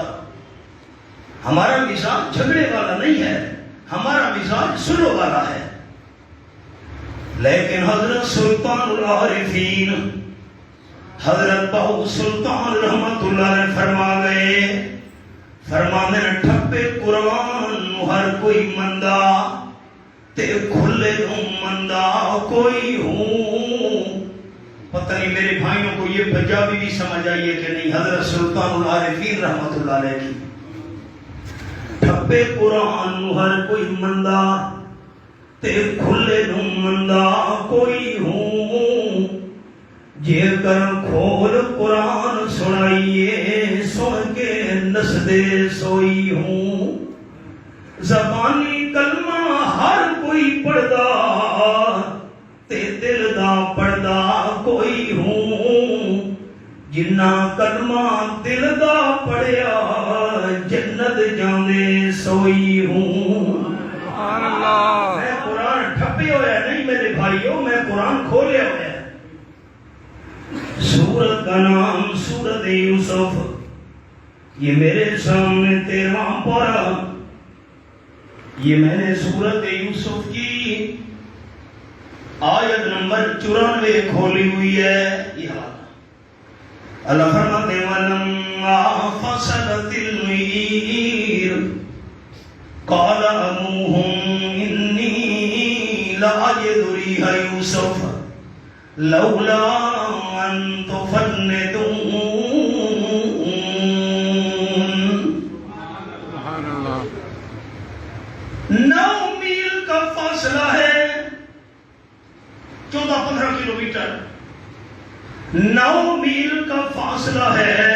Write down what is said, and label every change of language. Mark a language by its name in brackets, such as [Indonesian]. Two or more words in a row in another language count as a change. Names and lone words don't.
[Urdu] ہمارا مزاج جھگڑے والا نہیں ہے، ہمارا مزاج سلو والا ہے۔ لیکن حضرت سلطان العارفین حضرت بہو سلطان رحمت اللہ نے فرما گئے، [Punjabi] فرمانے ٹھپے قرآن ہر کوئی مندہ تے کھلے مندہ کوئی ہوں۔ [Urdu] پتہ نہیں میرے بھائیوں کو یہ پنجابی بھی سمجھ آئیے کہ نہیں، حضرت سلطان العارفین رحمت اللہ علیہ کی [Punjabi] ٹھپے قرآن ہر کوئی مندہ تے کھلے مندہ کوئی ہوں، جے کر کھول قرآن سنائیے سن کے نسدے سوئی ہوں۔ زبانی کلمہ ہر کوئی پڑھدا تے دل دا پڑھدا کوئی ہوں، جنہ کلمہ دل دا پڑھیا جنت جانے سوئی ہوں۔ میں قرآن ٹھپے ہویا نہیں میرے بھائیوں، میں قرآن کھولے ہویا۔ [Urdu] سورت کا نام سورت یوسف، یہ میرے سامنے 13واں پارہ، یہ میں نے سورت یوسف کی آیت نمبر 94 کھولی ہوئی ہے۔ یہ اللہ فرماتے ہیں [Arabic] وَلَمَّا فَصَلَتِ الْعِيرُ قَالَ أَبُوهُمْ إِنِّي لَأَجِدُ رِيحَ يُوسُفَ لَوْلَا أَن تُفَنِّدُونِ۔ سبحان اللہ۔ [Urdu] 9 میل کا فاصلہ ہے، 14-15 کلومیٹر، 9 میل کا فاصلہ ہے۔